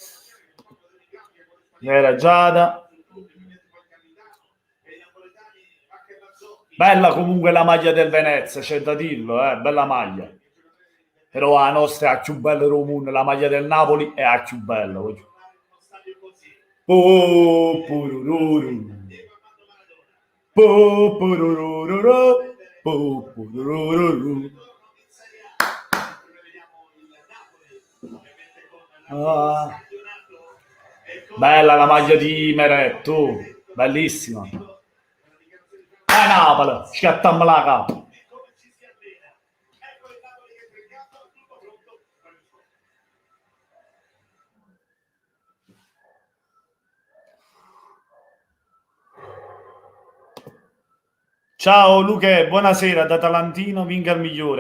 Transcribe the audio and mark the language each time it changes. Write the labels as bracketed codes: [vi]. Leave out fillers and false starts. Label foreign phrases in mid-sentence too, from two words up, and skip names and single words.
[it] Era Giada. Bella comunque la maglia del Venezia, c'è da dirlo, bella maglia. Però la nostra è la più bella del mondo, la maglia del Napoli è la più bella. Po, purururu. Po, purururu. Po, purururu. Ah. Bella la maglia di Meret, tu, bellissima. Napoli, scattammo la capa. Ciao Luca, buonasera da Talantino, vinca il migliore.